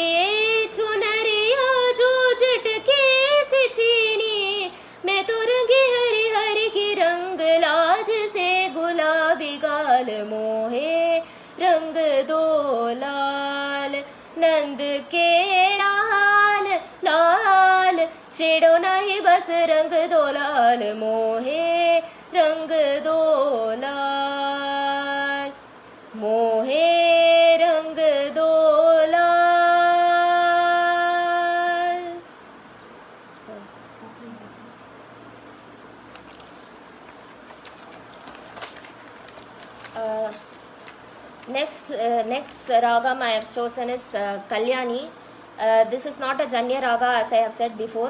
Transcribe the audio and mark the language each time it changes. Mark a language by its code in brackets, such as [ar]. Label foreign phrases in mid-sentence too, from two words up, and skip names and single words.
[hi] चुनरिया जो झटके सी छीनी मैं तो रंगी हरी हरी की रंग लाज से गुलाबी गाल मोहे रंग दो लाल नंद के लाल लाल छेड़ो नहीं बस रंग दो लाल मोहे रंग दो लाल मोहे रंग दो लाल [en] next ragam I have chosen is Kalyani. This is not a Janya raga as I have said before.